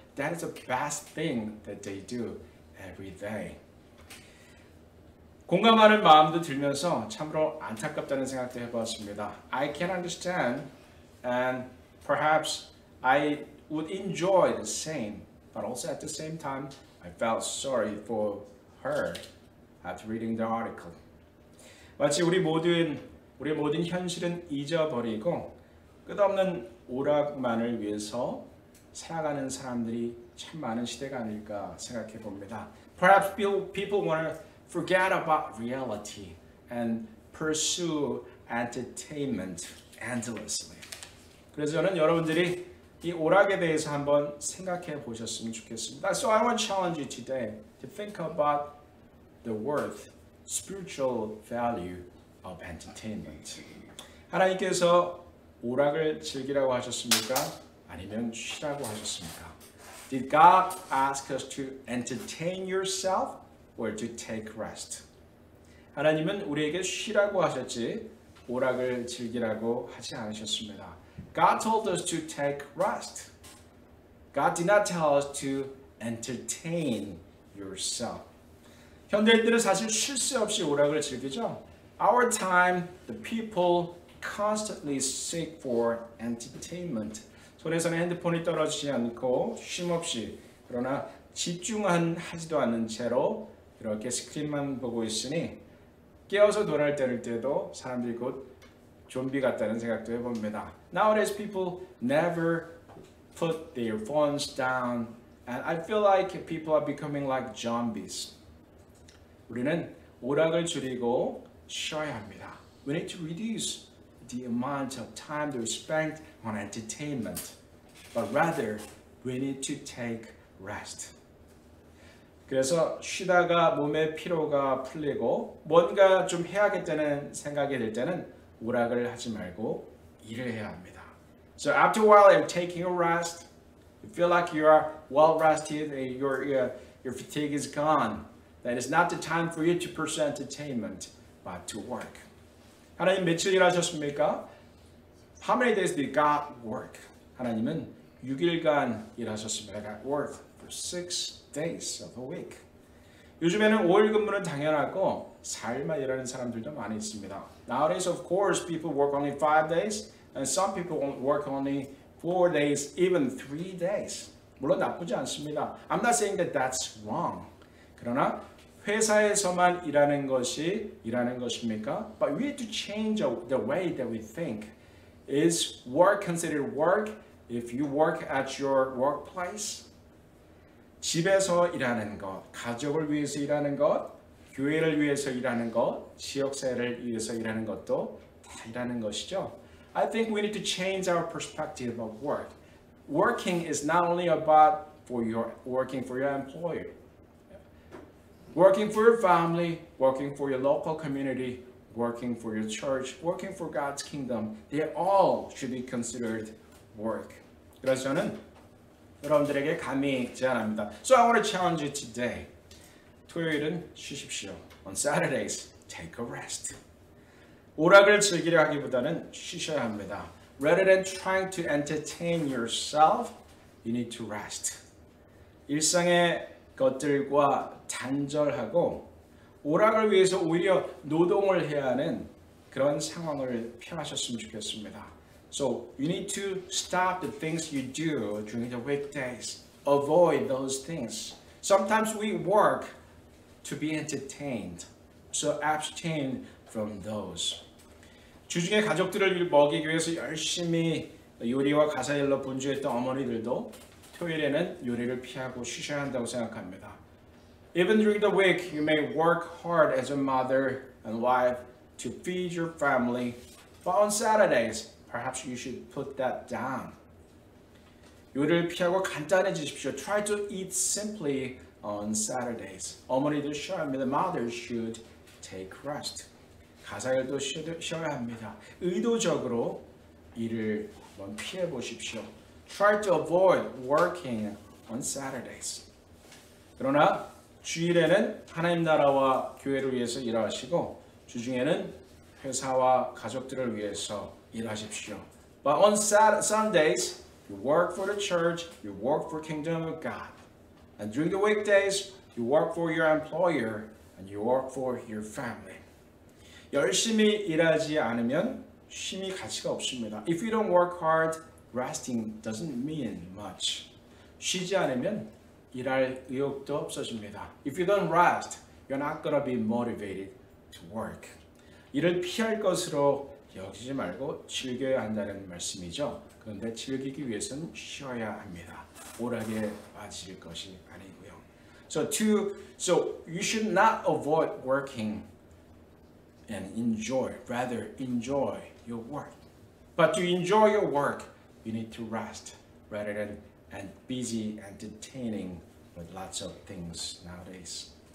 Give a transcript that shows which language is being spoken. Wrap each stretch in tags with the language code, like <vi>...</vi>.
<en>That is the best thing that they do every day.</en> <ko>공감하는 마음도 들면서 참으로 안타깝다는 생각도 해보았습니다.</ko> <en>I can understand and perhaps I would enjoy the same, but also at the same time I felt sorry for her after reading the article.</en> <ko>마치 우리 모든 현실은 잊어버리고 끝없는 오락만을 위해서 살아가는 사람들이 참 많은 시대가 아닐까 생각해 봅니다.</ko> <en>Perhaps people want to forget about reality and pursue entertainment endlessly.</en> <ko>그래서 저는 여러분들이 이 오락에 대해서 한번 생각해 보셨으면 좋겠습니다.</ko> <en>So I want to challenge you today to think about the worth, spiritual value of entertainment.</en> <ko>하나님께서 오락을 즐기라고 하셨습니까? 아니면 쉬라고 하셨습니까?</ko> <en>Did God ask us to entertain yourself or to take rest?</en> <ko>하나님은 우리에게 쉬라고 하셨지 오락을 즐기라고 하지 않으셨습니다.</ko> <en>God told us to take rest. God did not tell us to entertain yourself.</en> <ko>현대인들은 사실 쉴 새 없이 오락을 즐기죠.</ko> <en>Our time, the people constantly seek for entertainment.</en> <ko>손에서는 핸드폰이 떨어지지 않고 쉼없이 그러나 집중하지도 않는 채로 이렇게 스크린만 보고 있으니 깨어서 눈을 때릴 때도 사람들이 곧 좀비 같다는 생각도 해봅니다.</ko> <en>Nowadays people never put their phones down and I feel like people are becoming like zombies.</en> <ko>우리는 오락을 줄이고 쉬어야 합니다.</ko> <en>We need to reduce the amount of time that we spend on entertainment, but rather we need to take rest.</en> <ko>그래서 쉬다가 몸의 피로가 풀리고 뭔가 좀 해야겠다는 생각이 들 때는 오락을 하지 말고 일을 해야 합니다.</ko> <en>So after a while, you're taking a rest. You feel like you are well rested, your fatigue is gone. That is not the time for you to pursue entertainment, but to work.</en> <ko>하나님 며칠 일하셨습니까?</ko> <en>How many days did God work?</en> <ko>하나님은 6일간 일하셨습니다.</ko> <en>God worked for 6 days of a week.</en> <ko>요즘에는 5일 근무는 당연하고 4일만 일하는 사람들도 많이 있습니다.</ko> <en>Nowadays, of course, people work only 5 days, and some people work only 4 days, even 3 days.</en> <ko>물론 나쁘지 않습니다.</ko> <en>I'm not saying that that's wrong.</en> <ko>그러나 회사에서만 일하는 것이 일하는 것입니까?</ko> <en>But we need to change the way that we think. Is work considered work if you work at your workplace?</en> <ko>집에서 일하는 것, 가족을 위해서 일하는 것, 교회를 위해서 일하는 것, 지역사회를 위해서 일하는 것도 다 일하는 것이죠.</ko> <en>I think we need to change our perspective of work. Working is not only about working for your employer. Working for your family, working for your local community, working for your church, working for God's kingdom, they all should be considered work.</en> <ko>그래서 저는 여러분들에게 감히 제안합니다.</ko> <en>So I want to challenge you today.</en> <ko>토요일은 쉬십시오.</ko> <en>On Saturdays, take a rest.</en> <ko>오락을 즐기려 하기보다는 쉬셔야 합니다.</ko> <en>Rather than trying to entertain yourself, you need to rest.</en> <ko>일상의 것들과 단절하고 오락을 위해서 오히려 노동을 해야 하는 그런 상황을 피하셨으면 좋겠습니다.</ko> <en>So you need to stop the things you do during the weekdays. Avoid those things. Sometimes we work to be entertained. So abstain from those.</en> <ko>주중에 가족들을 먹이기 위해서 열심히 요리와 가사일로 분주했던 어머니들도 토요일에는 요리를 피하고 쉬셔야 한다고 생각합니다.</ko> <en>Even during the week, you may work hard as a mother and wife to feed your family, but on Saturdays, perhaps you should put that down.</en> <ko>요리를 피하고 간단해지십시오.</ko> <en>Try to eat simply on Saturdays.</en> <ko>어머니들 쉬어야 합니다.</ko> <en>Mothers should take rest.</en> <ko>가사일도 쉬어야 합니다. 의도적으로 일을 피해 보십시오.</ko> <en>Try to avoid working on Saturdays.</en> <ko>그러나 주일에는 하나님 나라와 교회를 위해서 일하시고 주중에는 회사와 가족들을 위해서 일하십시오.</ko> <en>But on Sundays, you work for the church, you work for kingdom of God. And during the weekdays, you work for your employer and you work for your family.</en> <ko>열심히 일하지 않으면 쉼이 가치가 없습니다.</ko> <en>If you don't work hard, resting doesn't mean much.</en> <ko>쉬지 않으면 일할 의욕도 없어집니다.</ko> <en>If you don't rest, you're not gonna be motivated to work.</en> <ko>일을 피할 것으로 여기지 말고 즐겨야 한다는 말씀이죠. 그런데 즐기기 위해서는 쉬어야 합니다. 오락에 빠질 것이 아니고요.</ko> <en>So you should not avoid working and enjoy, rather enjoy your work. But to enjoy your work, you need to rest rather than busy entertaining with lots of things nowadays.</en>